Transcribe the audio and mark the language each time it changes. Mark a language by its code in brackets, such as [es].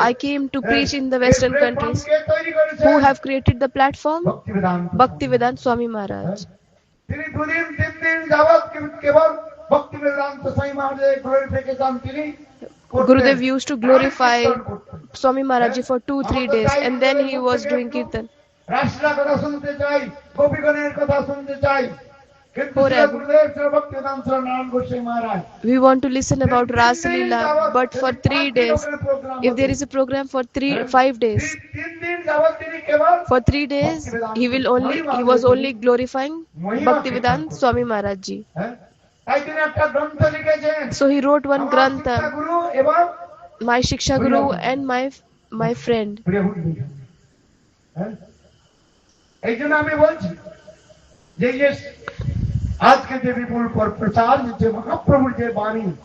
[en] I came to preach in the Western [bn] এই [en] countries. [bn] Platform কে তৈরি করেছেন? [en] Who have created the platform? [bn] Bhaktivedanta [en] Bhaktivedanta Swami Maharaj. [bn] তিনি 2 দিন 3 দিন যাবত কেবল ভক্তিবেদান্ত স্বামী মহারাজের গ্লোরিফিকেশন তিনি করতেন। [en] Gurudev used to glorify [bn] কীর্তন করতেন। [en] Swami Maharaj for 2-3 days, and then he was doing kirtan. [bn] Raslila কথা শুনতে চাই, গোপীগণের কথা শুনতে চাই, কিন্তু [en] Forever. [bn] শ্রী গুরুদেব শ্রী ভক্তিবেদান্ত নারায়ণ গোস্বামী মহারাজ [en] We want to listen about Ras Leela, but for 3 days, if there is a program for 5 days, [bn] 3 দিন যাবত তিনি কেবল [en] for 3 days, he was only glorifying Bhaktivedanta Swami Maharaj ji. [bn] হ্যাঁ, তাই তিনি একটা গ্রন্থ লিখেছেন, [en] So he wrote one [bn] আমার [en] grantha, [bn] শিক্ষাগুরু এবং [en] my Shiksha Guru and my friend. [bn] প্রিয়হুতি। হ্যাঁ, এই জন্য আমি বলছি যে আজকে যে বিপুল প্রচার যে মহাপ্রভুর যে বাণী,